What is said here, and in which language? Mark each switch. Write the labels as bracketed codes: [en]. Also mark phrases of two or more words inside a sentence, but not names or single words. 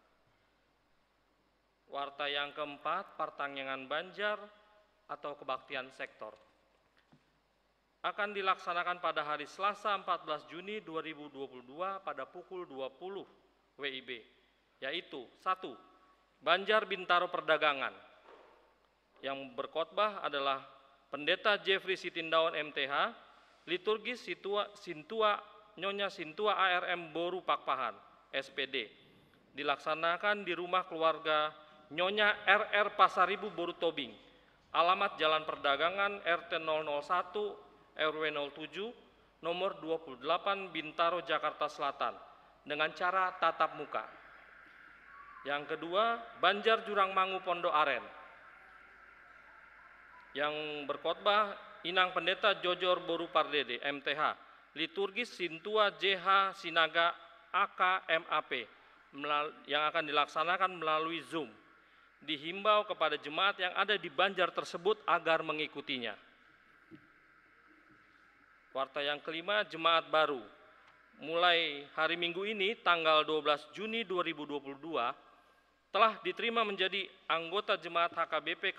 [id] Warta yang keempat, Pertangyangan Banjar atau kebaktian sektor, akan dilaksanakan pada hari Selasa 14 Juni 2022 pada pukul 20 WIB, yaitu 1. Banjar Bintaro Perdagangan. Yang berkhotbah adalah Pendeta Jeffrey Sitindaun MTH, liturgis Sintua Nyonya Sintua ARM Boru Pakpahan, SPD. Dilaksanakan di rumah keluarga Nyonya RR Pasaribu Boru Tobing. Alamat Jalan Perdagangan RT 001 RW 07 nomor 28 Bintaro Jakarta Selatan dengan cara tatap muka. Yang kedua, Banjar Jurangmangu Pondok Aren. Yang berkhotbah Inang Pendeta Jojor Boru Pardede MTH, liturgis Sintua JH Sinaga AK MAP yang akan dilaksanakan melalui Zoom. Dihimbau kepada jemaat yang ada di Banjar tersebut agar mengikutinya. Warta yang kelima, jemaat baru. Mulai hari Minggu ini, tanggal 12 Juni 2022, telah diterima menjadi anggota jemaat HKBP